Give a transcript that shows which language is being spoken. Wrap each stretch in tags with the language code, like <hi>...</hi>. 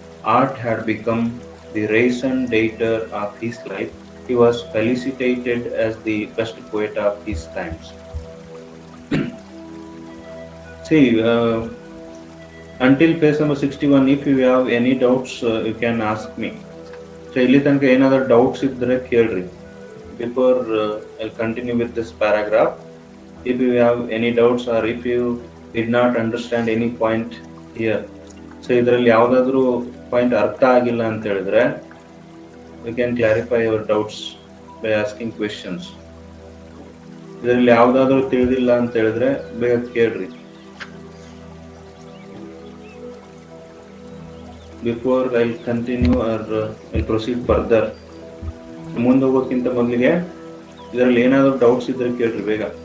<en>Art had become the raison d'etre of his life. He was felicitated as the best poet of his times. See, until page number 61, if you have any doubts, you can ask me.</en> <kn>So, ಇಲ್ಲಿ ತನಕ ಏನಾದರೂ doubts ಇದ್ದರೆ ಕೇಳ್ರಿ.</kn> <en>Before I'll continue with this paragraph, if you have any doubts or if you did not understand any point here, so</en> <kn>ಇದರಲ್ಲಿ ಯಾವುದಾದ್ರೂ point ಅರ್ಥ ಆಗಿಲ್ಲ ಅಂತ ಹೇಳಿದ್ರೆ,</kn> <en>you can clarify your doubts by asking questions.</en> <kn>ಇದರಲ್ಲಿ ಯಾವುದಾದ್ರೂ ತಿಳಿದಿಲ್ಲ ಅಂತ ಹೇಳಿದ್ರೆ ಬೇಗ ಕೇಳ್ರಿ.</kn> <en>Before I'll continue or I'll proceed further,</en> <kn>ಮುಂದೆ ಹೋಗೋಕ್ಕಿಂತ ಮೊದಲಿಗೆ ಇದರಲ್ಲಿ ಏನಾದರೂ ಡೌಟ್ಸ್ ಇದ್ರೆ ಕೇಳ್ರಿ ಬೇಗ.</kn>